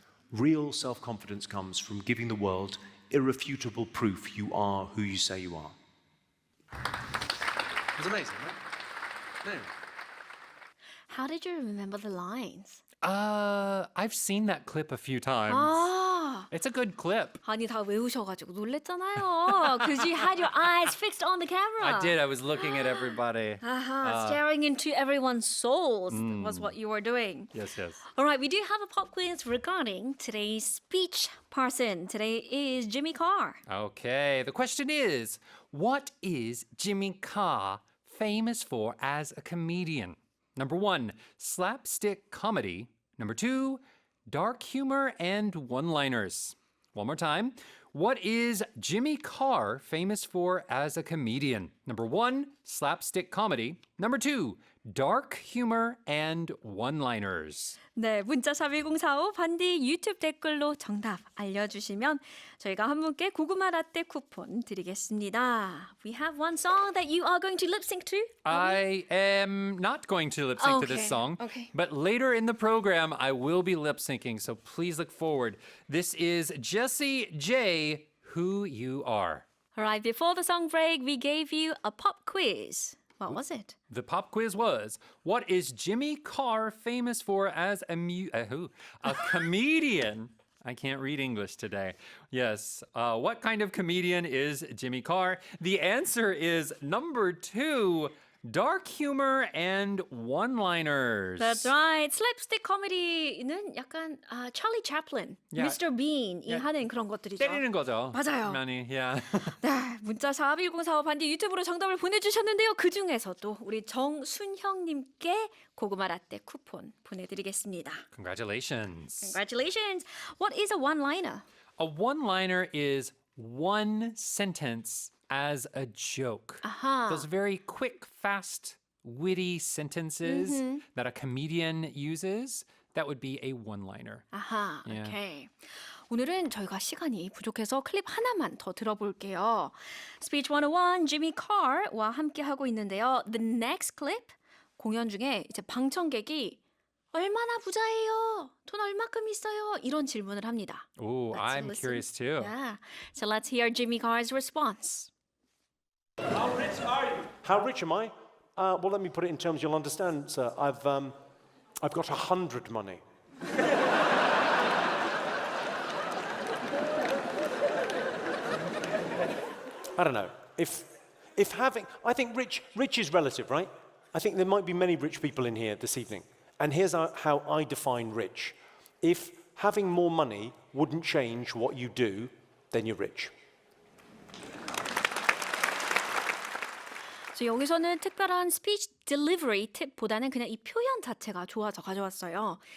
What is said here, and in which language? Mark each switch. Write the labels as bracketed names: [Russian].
[English] Real self-confidence comes from giving the world irrefutable proof you are who you say you are. It was amazing, right? No. How did you remember the lines? I've seen that clip a few times. Ah, It's a good clip. [Korean] 아니 다 외우셔가지고 놀랬잖아요. [English] Because you had your eyes fixed on the camera. I did. I was looking at everybody. Staring into everyone's souls was what you were doing. Yes, yes. All right, we do have a pop quiz regarding today's speech person. Today is Jimmy Carr. Okay, the question is, what is Jimmy Carr famous for as a comedian? Number 1, slapstick comedy. Number 2, dark humor and one-liners. One more time. What is Jimmy Carr famous for as a comedian? Number 1, slapstick comedy. Number 2, dark humor and one-liners. [Korean] 네, 문자샵 1045 반디 유튜브 댓글로 정답 알려주시면 저희가 한 분께 고구마 라떼 쿠폰 드리겠습니다. [English] We have one song that you are going to lip sync to. I am not going to lip sync to Okay, this song, okay. but later in the program, I will be lip syncing, so please look forward. This is Jessie J, Who You Are. All right, before the song break, we gave you a pop quiz. What was it? The pop quiz was, what is Jimmy Carr famous for as a comedian? I can't read English today. Yes. What kind of comedian is Jimmy Carr? The answer is number 2, dark humor and one-liners. That's right. slapstick comedy는 [Korean] 약간 [English] Charlie Chaplin, Yeah. Mr. [Korean] Bean이 하는 그런 것들이죠. 때리는 거죠. 맞아요. 많이, [English] yeah. [Korean] 네, 문자 41045 반디 유튜브로 정답을 보내주셨는데요. 그중에서도 우리 정순형님께 고구마 라떼 쿠폰 보내드리겠습니다. [English] Congratulations. Congratulations. What is a one-liner? A one-liner is one sentence as a joke. Those very quick, fast, witty sentences that a comedian uses, that would be a one-liner. [Korean] 아하, [English] Yeah. [Korean] 오케이. 오늘은 저희가 시간이 부족해서 클립 하나만 더 들어볼게요. Speech 101, Jimmy Carr와 함께 하고 있는데요. [English] The next clip, [Korean] 공연 중에 이제 방청객이 얼마나 부자예요? 돈 얼마큼 있어요? 이런 질문을 합니다. [English] Oh, Let's I'm listen. curious too. Yeah. So let's hear Jimmy Carr's response. How rich are you? How rich am I? Well, let me put it in terms you'll understand, sir. I've got 100 money. I don't know. If having, I think rich is relative, right? I think there might be many rich people in here this evening. And here's how I define rich. If having more money wouldn't change what you do, then you're rich. [Korean] So 여기서는 특별한 [English] speech delivery [Korean] 팁보다는 그냥 이 표현 자체가 좋아서 가져왔어요.